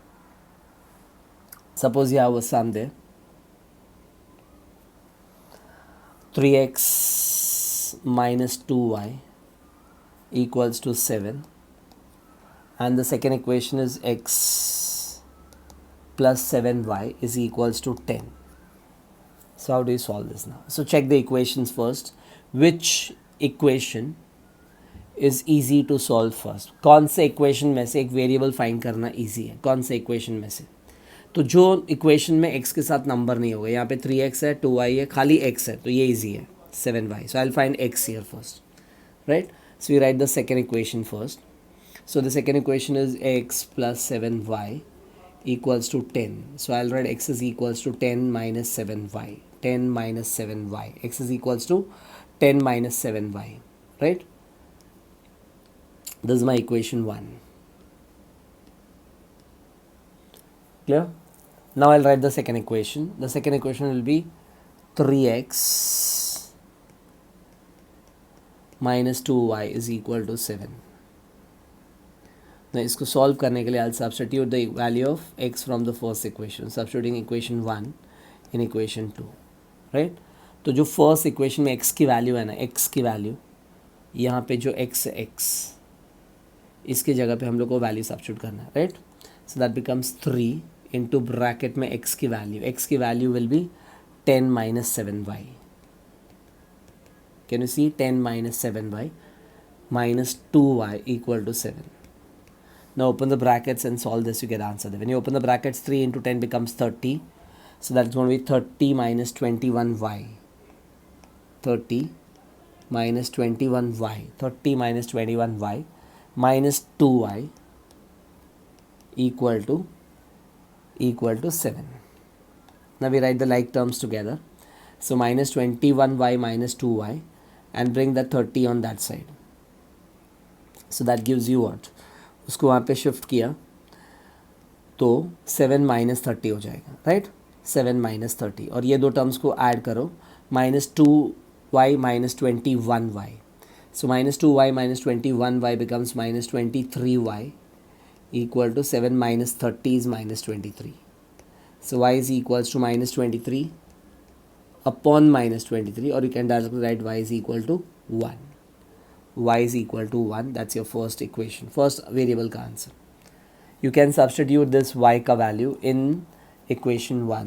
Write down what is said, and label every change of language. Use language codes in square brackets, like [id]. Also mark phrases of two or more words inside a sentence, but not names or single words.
[en] Suppose you have a sum there, 3x minus 2y equals to 7, and the second equation is x plus 7y is equals to 10. So how do you solve this now? So check the equations first. Which equation is easy to solve first? [hi] कौन से equation में से एक वेरिएबल फाइंड करना easy है? कौन से equation में से? तो जो इक्वेशन में x के साथ नंबर नहीं होगा, यहाँ पे 3x है, 2y है, खाली x है, तो ये easy है, 7y. [en] So I'll find x here first, right? So we write the second equation first. So the second equation is x plus 7y equals to 10. So I'll write x is equals to 10 minus 7y. 10 minus 7y. X is equals to 10 minus 7y, right? This is my equation 1. Clear? Now I'll write the second equation. The second equation will be 3x minus 2y is equal to 7. Now इसको solve करने के लिए I'll substitute the value of x from the first equation, substituting equation 1 in equation 2, right? [hi] तो जो [en] first equation [hi] में x की वैल्यू है ना, x की वैल्यू यहाँ पे जो x है, x इसके जगह पे हम लोग को वैल्यू सब्स्टिट्यूट करना है, राइट? [en] so that becomes 3 into [hi] ब्रैकेट में x की वैल्यू [en] will be 10 minus 7y. Can you see 10 minus 7y minus 2y equal to 7. Now open the brackets and solve this, you get answer there. When you open the brackets, 3 into 10 becomes 30. So that's going to be 30 minus 21y. 30 minus 21y. 30 minus 21y minus 2y equal to 7. Now we write the like terms together. So minus 21y minus 2y and bring the 30 on that side. So that gives you what? [hi] उसको वहाँ पे शिफ्ट किया तो 7 minus 30 हो जाएगा, राइट? 7 minus 30 और ये दो टर्म्स को ऐड करो, [en] minus 2y minus 21y. So minus 2y minus 21y becomes minus 23y equal to 7 minus 30 is minus 23. So y is equals to minus 23 upon minus 23, or you can directly write y is equal to 1. Y is equal to 1. That's your first equation, first variable का answer. You can substitute this y का value in equation 1.